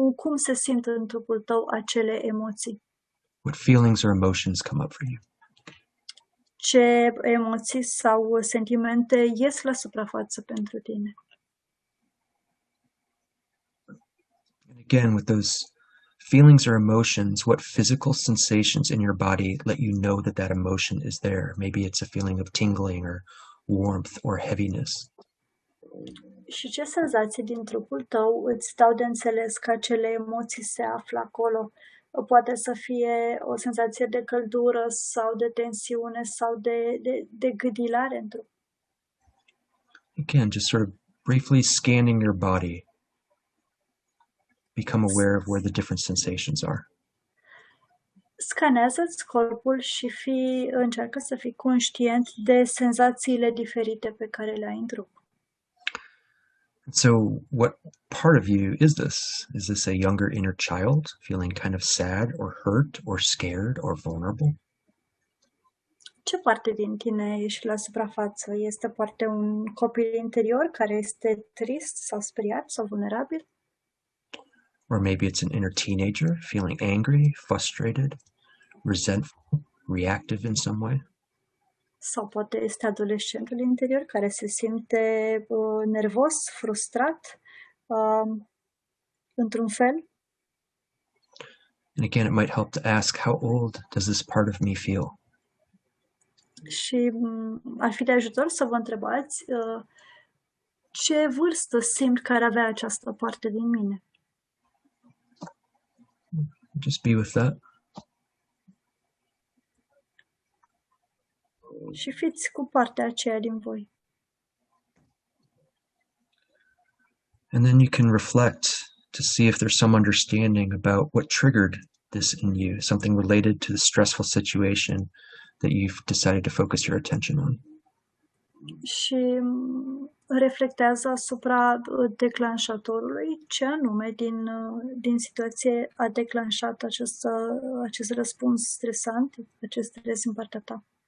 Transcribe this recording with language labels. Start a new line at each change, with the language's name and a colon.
Romanian: Cum se simt în trupul tău acele emoții?
English: What feelings or emotions come up for you?
Romanian: Ce emoții sau sentimente ies la suprafață pentru tine?
English: And again, with those feelings or emotions, what physical sensations in your body let you know that that emotion is there? Maybe it's a feeling of tingling or warmth or heaviness.
Romanian: Și ce senzații din trupul tău îți dau de înțeles că acele emoții se află acolo? Poate să fie o senzație de căldură sau de tensiune sau de gâdilare în trup.
English: Again, just sort of briefly scanning your body. Become aware of where the different sensations are.
Romanian: Scanează-ți corpul și încearcă să fii conștient de senzațiile diferite pe care le ai în trup.
English: So what part of you is this? Is this a younger inner child feeling kind of sad or hurt or scared or vulnerable?
Romanian: Ce parte din tine ești la suprafață? Este poate un copil interior care este trist sau speriat sau vulnerabil?
English: Or maybe it's an inner teenager feeling angry, frustrated, resentful, reactive in some way.
Romanian: Sau poate este adolescentul interior care se simte nervos, frustrat, într-un fel.
English: And again, it might help to ask, how old does this part of me feel?
Romanian: Și ar fi de ajutor să vă întrebați ce vârstă simt că ar avea această parte din mine.
English: Just be with that.
Romanian: Și fiți cu partea aceea din voi.
English: And then you can reflect to see if there's some understanding about what triggered this in you, something related to the stressful situation that you've decided to focus your attention on.
Romanian: și reflectează asupra declanșatorului, ce anume din situație a declanșat acest răspuns stresant, acest stres în partea ta.